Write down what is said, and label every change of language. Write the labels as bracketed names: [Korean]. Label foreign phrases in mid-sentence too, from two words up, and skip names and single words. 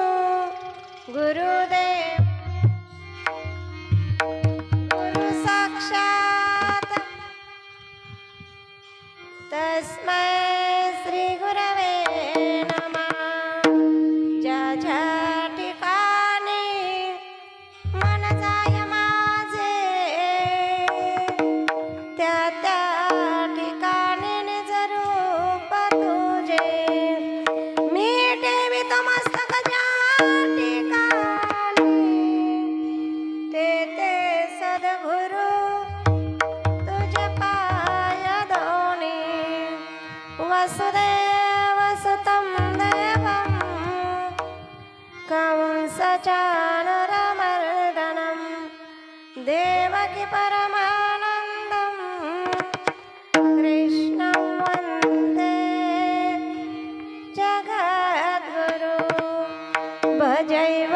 [Sanskrit] गुरुदेव गुरु साक्षात तस्मै श्री गुरवे नमः [Marathi] ज्या ज्या ठिकाणी मन जाय माझे त्या त्या ठिकाणी निज रूप तुझे मी ठेवितो मस्तक ज्या ठिकाणी ते ते सद्गुरु तुझे पाय दोनी [Sanskrit] वसुदेव सुतं देवं कंसचानूरमर्दनं देवकी परमानन्दं कृष्णं वन्दे जगद्गुरु भजैव